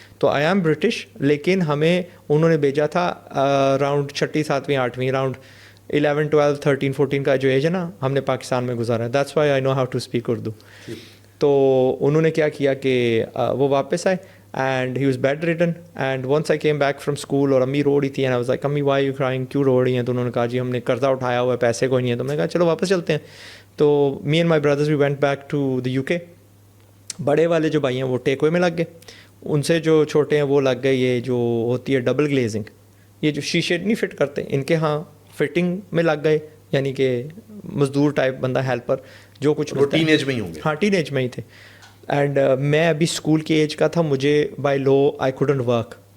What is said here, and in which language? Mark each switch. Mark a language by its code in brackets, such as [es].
[ur] تو [en] I am British, [ur] لیکن ہمیں انہوں نے بھیجا تھا اراؤنڈ 6ٹھی 7ویں 8ویں, اراؤنڈ 11 12 13 14 کا جو ایج ہے نا ہم نے پاکستان میں گزارا ہے. [en] That's why I know how to speak Urdu. [ur] تو انہوں نے کیا کیا کہ وہ واپس آئے, [en] And he was bedridden. And once I came back from school, [ur] اور امی رو رہی تھی, [en] and I was like امی why you crying, [ur] کیوں رو رہی ہیں؟ تو انہوں نے کہا جی ہم نے قرضہ اٹھایا ہوا ہے, پیسے کوئی نہیں ہے. تو میں نے کہا چلو واپس چلتے ہیں. [en] تو me and my brothers we went back to the U K. [ur] بڑے والے جو بھائی ہیں وہ ٹیک اوے میں لگ گئے, ان سے جو چھوٹے ہیں وہ لگ گئے یہ جو ہوتی ہے ڈبل گلیزنگ, یہ جو شیشے نہیں فٹ کرتے ان کے ہاں فٹنگ میں لگ گئے, یعنی کہ مزدور ٹائپ بندہ, ہیلپر, جو کچھ ٹین ایج میں ہی ہوں گے. ہاں ٹین ایج میں ہی تھے. اینڈ میں ابھی اسکول کی ایج کا تھا, مجھے [en] By law I couldn't work.